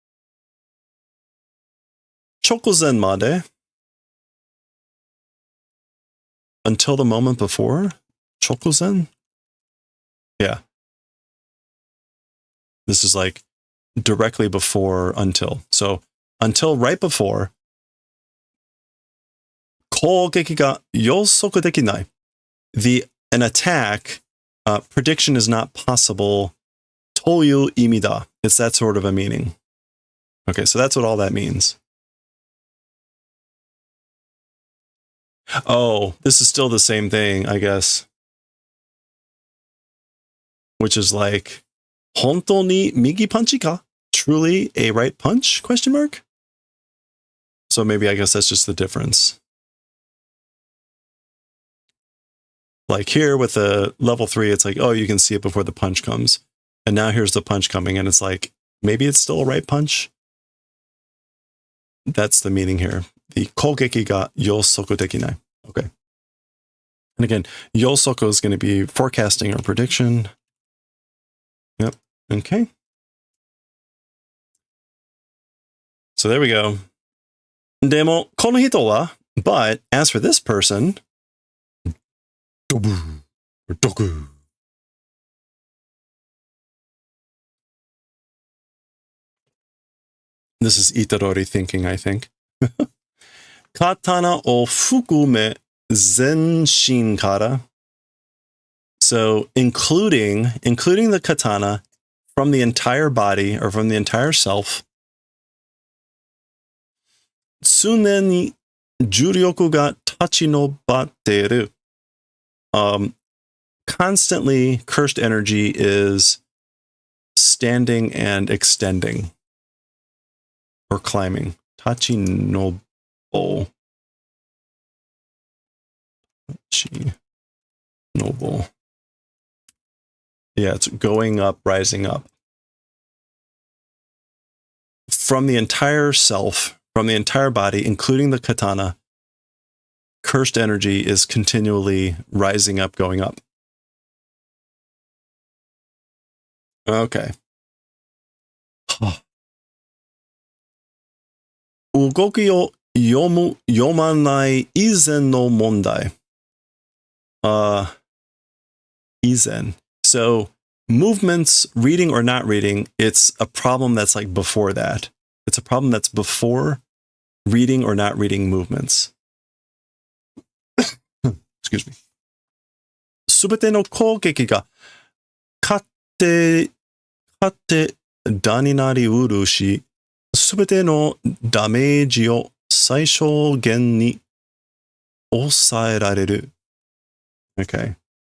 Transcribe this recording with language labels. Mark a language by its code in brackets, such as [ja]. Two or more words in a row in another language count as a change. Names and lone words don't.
[ja] 直前まで. [en] Until the moment before? Chokozen? Yeah. This is like directly before until. So until right before, [ja] 攻撃が予測できない. [en] An attack, prediction is not possible. [ja] という意味だ. [en] It's that sort of a meaning. Okay, so that's what all that means. Oh, this is still the same thing, I guess. Which is like, [ja] 本当に右パンチか? [en] Truly a right punch? Question mark? So maybe I guess that's just the difference. Like here with the level 3, it's like, oh, you can see it before the punch comes. And now here's the punch coming, and it's like, maybe it's still a right punch? That's the meaning here. The [ja] 攻撃が予測できない. [en] Okay. And again, yosoku is going to be forecasting or prediction. Yep. Okay. So there we go. [ja] でもこの人は, [en] but as for this person, dobu or doku. This is Itadori thinking, I think. [ja] 刀を含め全身から. [en] So including the katana from the entire body or from the entire self. [ja] 常に呪力が立ち上ってる. [en] Constantly cursed energy is standing and extending. Or climbing. Tachinobo. Tachinobo. Yeah, it's going up, rising up. From the entire self, from the entire body, including the katana, cursed energy is continually rising up, going up. Okay. [ja] 動きを読まない以前の問題。Izen. [en] So movements, reading or not reading, it's a problem that's like before that. It's a problem that's before reading or not reading movements. Excuse me. [ja] すべての攻撃が勝手打になりうるし、すべてのダメージを最小限に抑えられる。Okay.